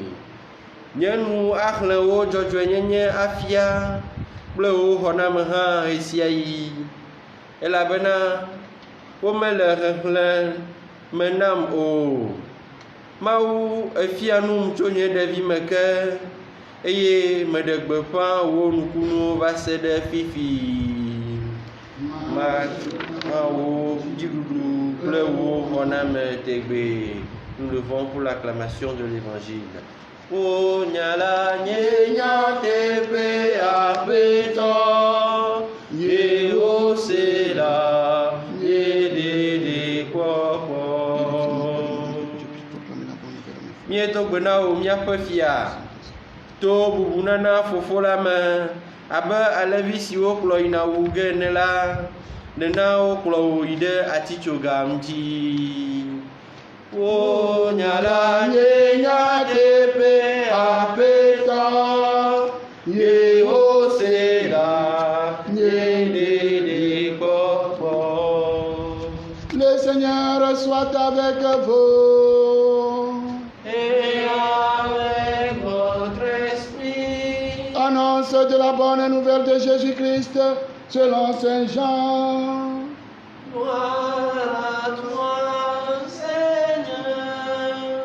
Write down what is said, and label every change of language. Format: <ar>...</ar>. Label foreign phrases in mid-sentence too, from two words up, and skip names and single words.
<ee>Nye nu axlẽ wò dzɔdzɔenyenye afia kple wò xɔname hã ɣe sia ɣi, elabena womele xexlẽ me nam o. Mawu efia num tso nye ɖevime ke eye meɖe gbeƒã wò nukunuwo va se ɖe fifi. Maɖe wò dziɖuɖu kple wò xɔname tegbee.</ee> <fr>Nous levons pour l'acclamation de l'évangile.</fr> <ee>O nyala nye nya teƒe aƒetɔ, ye wo se la ye ɖeɖe kpɔkpɔ. Míedo gbe na wò míaƒe fia to bubunana fofo la me abe alẽvi siwo kplɔ yina wu ge ene la, nena wokplɔ wò yi ɖe atitsoga ŋuti. O nyala nye nya teƒe aƒetɔ, ye wo se la nye ɖeɖe kpɔkpɔ.</ee> <fr>Le Seigneur soit avec vous. Et avec votre esprit. Annonce de la bonne nouvelle de Jésus-Christ selon Saint Jean. Gloire à toi, Seigneur.</fr>